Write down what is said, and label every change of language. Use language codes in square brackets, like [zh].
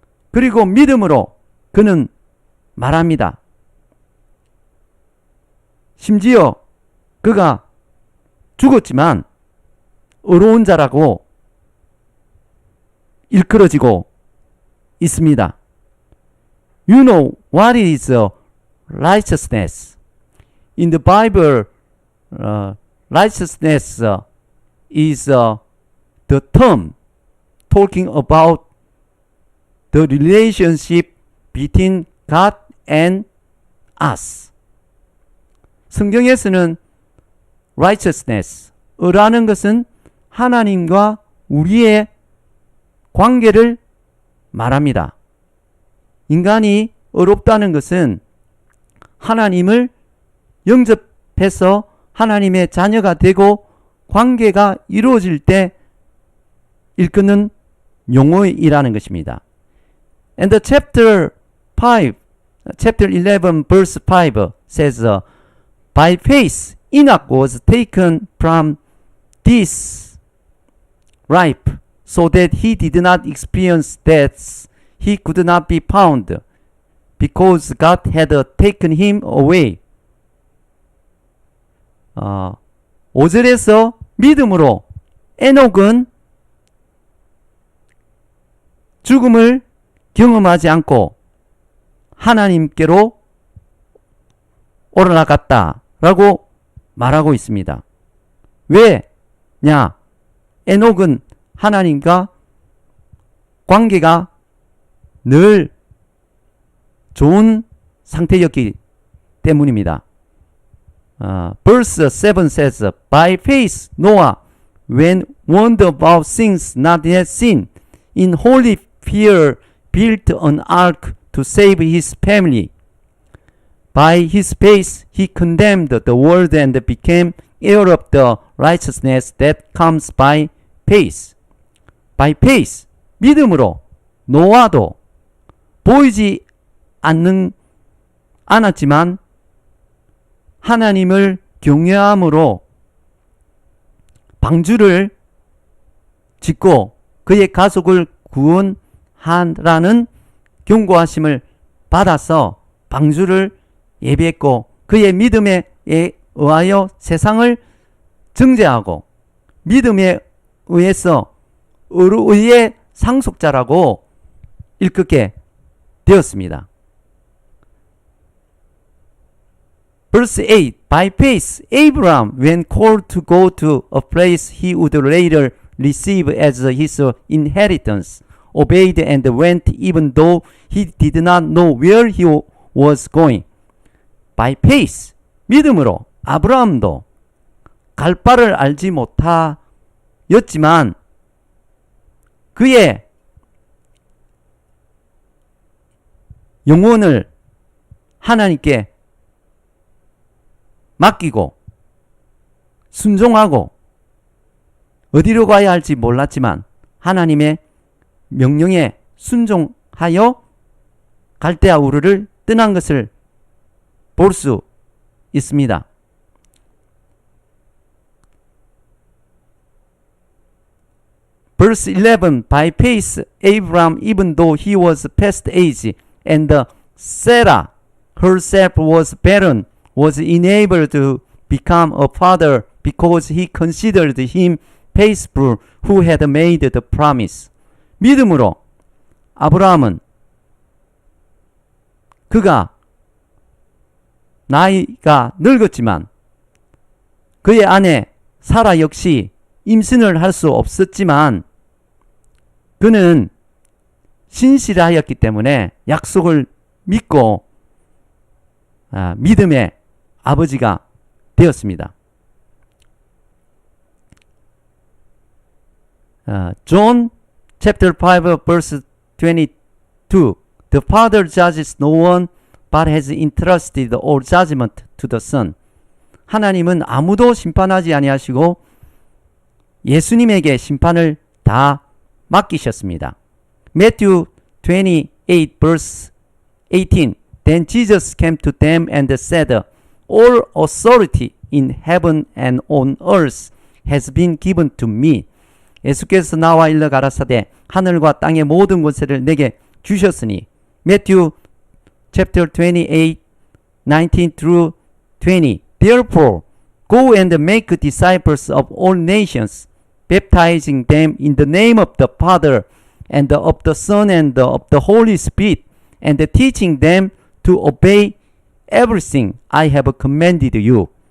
[ko] 그리고 믿음으로 그는 말합니다. 심지어 그가 죽었지만 의로운 자라고 일컬어지고 있습니다. [en] You know what is righteousness? In the Bible, righteousness is the term talking about the relationship between God and us. [ko] 성경에서는 righteousness, 의라는 것은 하나님과 우리의 관계를 말합니다. 인간이 의롭다는 것은 하나님을 영접해서 하나님의 자녀가 되고 관계가 이루어질 때 일컫는 용어이라는 것입니다. [en] And the chapter 11 verse 5 says, By faith Enoch was taken from this life, so that he did not experience death. He could not be found, because God had taken him away. [ko] 5절에서 믿음으로 에녹은 죽음을 경험하지 않고 하나님께로 올라갔다라고 말하고 있습니다. 왜냐? 에녹은 하나님과 관계가 늘 좋은 상태였기 때문입니다. [en] Verse 7 says, By faith Noah, when warned about things not yet seen, in holy fear built an ark to save his family. By his faith he condemned the world and became heir of the righteousness that comes by faith. By faith, [ko] 믿음으로 노아도 보이지 않았지만 하나님을 경외함으로 방주를 짓고 그의 가족을 구원하라는 경고하심을 받아서 방주를 예비했고 그의 믿음에 의하여 세상을 정죄하고 믿음에 의해서 의의 상속자라고 일컫게 되었습니다. [en] Verse 8, By faith, Abraham, when called to go to a place he would later receive as his inheritance, obeyed and went even though he did not know where he was going. By faith, [ko] 믿음으로 아브라함도 갈 바를 알지 못하였지만 그의 영혼을 하나님께 맡기고 순종하고 어디로 가야 할지 몰랐지만 하나님의 명령에 순종하여 갈대아 우르를 떠난 것을 볼 수 있습니다. [en] Verse 11, By faith Abraham, even though he was past age, and Sarah herself was barren, was enabled to become a father because he considered him faithful who had made the promise. [ko] 믿음으로 아브라함은 그가 나이가 늙었지만 그의 아내 사라 역시 임신을 할 수 없었지만 그는 신실하였기 때문에 약속을 믿고 믿음의 아버지가 되었습니다. [en] John chapter 5 verse 22 The Father judges no one but has entrusted all judgment to the Son. [ko] 하나님은 아무도 심판하지 아니하시고 예수님에게 심판을 다 맡기셨습니다. [en] Matthew 28 verse 18 Then Jesus came to them and said, All authority in heaven and on earth has been given to me. [ko] 예수께서 나와 일러 가라사대 하늘과 땅의 모든 권세를 내게 주셨으니. [en] Matthew chapter 28, 19 through 20. Therefore, go and make disciples of all nations, baptizing them in the name of the Father and of the Son and of the Holy Spirit, and teaching them to obey everything I have commanded you.